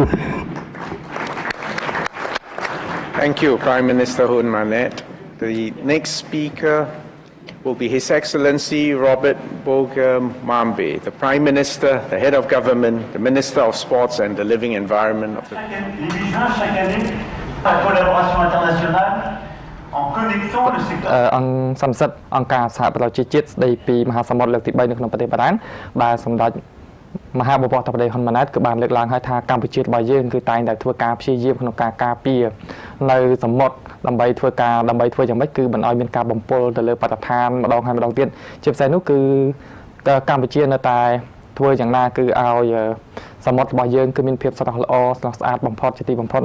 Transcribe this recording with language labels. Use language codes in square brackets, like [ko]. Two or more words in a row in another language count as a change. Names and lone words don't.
[en] Thank you, Prime Minister Hun Manet. The next speaker will be His Excellency Robert Bogum Mambe, the Prime Minister, the Head of Government, the Minister of Sports and the Living Environment of the... [fr] Chaque année, la collaboration internationale en connexion le secteur [km] អង្គសន្និសីទអង្គការសហប្រជាជាតិស្ដីពីមហាសមុទ្រលើកទី3នៅក្នុងប្រទេសបារាំងដែលសម្ដេចមហាបវរធប្រទេសហ៊ុនម៉ាណែតក៏បានលើកឡើងឲ្យថាកម្ពុជារបស់យើងគឺតែងតែធ្វើការព្យាយាមក្នុងការការពារនៅសមុទ្រដើម្បីធ្វើយ៉ាងម៉េចគឺមិនឲ្យមានការបំពុលទៅលើបរិស្ថានម្ដងហើយម្ដងទៀតជាពិសេសនោះគឺកម្ពុជានៅតែធ្វើយ៉ាងណាគឺឲ្យសមុទ្ររបស់យើងគឺមានភាពស្រស់ល្អស្រស់ស្អាតបំផុតជាទីបំផុត